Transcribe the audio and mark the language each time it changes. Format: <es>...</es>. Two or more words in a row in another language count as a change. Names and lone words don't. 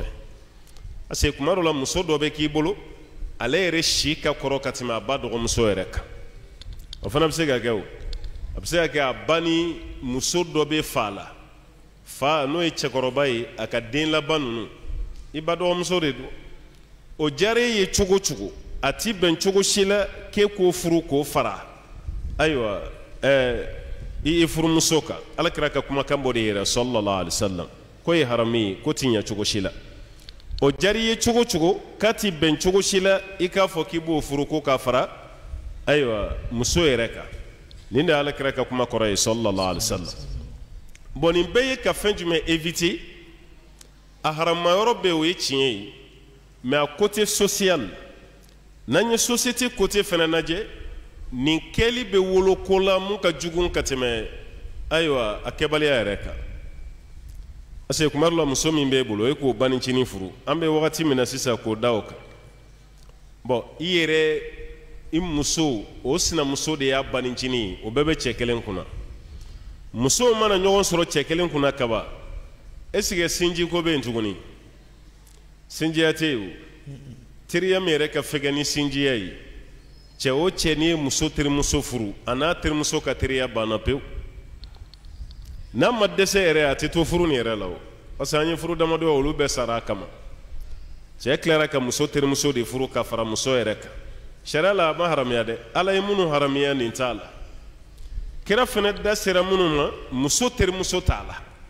<fr>parce que</fr> <bm>kuma dɔ la muso dɔ bɛ k'i bolo ale yɛrɛ si ka kɔrɔ ka tɛmɛ a ba dɔgɔmuso yɛrɛ kan o fana bɛ se ka kɛ o a bɛ se ka kɛ a ba ni muso dɔ bɛ fa la fa n'o ye cɛkɔrɔba ye a ka den laban ninnu i ba dɔgɔmuso de don o diyara e ye cogo o cogo a ti bɛn cogo si la k'e k'o furu k'o fara ayiwa i furumuso kan alakira ka kumakan bɔ de yɛrɛ</bm> <ar>صلى الله عليه وسلم</ar> <bm>ko ye harami ye ko ti ɲɛ cogo si la o diyara i ye cogo o cogo k'a ti bɛn cogo si la i k'a fɔ k'i b'o furu ko k'a fara ayiwa muso yɛrɛ kan nin de alakira ka kuma kɔrɔ ye</bm> <ar>صلى الله عليه وسلم</ar> <bm>bon nin bɛɛ ye ka fɛn jumɛn éviter a harama yɔrɔ bɛɛ o ye tiɲɛ ye</bm> <fr>mais a côté social</fr> <bm>n'an ye</bm> <fr>société côté</fr> <bm>fana lajɛ nin kɛli bɛ wolo ko la mun ka jugu ka tɛmɛ ayiwa a kɛbaliya yɛrɛ kan</bm> <fr>parce que</fr> <bm>kuma dɔ la muso min b'e bolo e k'o banicinin furu an bɛ wagati min na sisan k'o da o kan bon i yɛrɛ i muso o sinamuso de y'a banicinin ye o bɛɛ bɛ cɛ kelen kunna musow mana ɲɔgɔn sɔrɔ cɛ kelen kunna kaba</bm> <fr>est-ce que</fr> <bm>sinji ko bɛ yen tuguni sinjiya tɛ yen o teriya min yɛrɛ ka fɛgɛn ni sinjiya ye cɛ o cɛ n'i ye muso terimuso furu a n'a terimuso ka teriya banna pewu n'a ma dɛsɛ yɛrɛ a tɛ to furu nin yɛrɛ la o</bm> <fr>parce que</fr> <bm>an ye furu damadɔ ye olu bɛɛ sara a kama cɛ tilara ka muso terimuso de furu ka fara muso yɛrɛ kan sariya la a ma haramiya dɛ ala ye minnu haramiya nin t'a la kira fana da sera minnu ma muso terimuso t'a la</bm>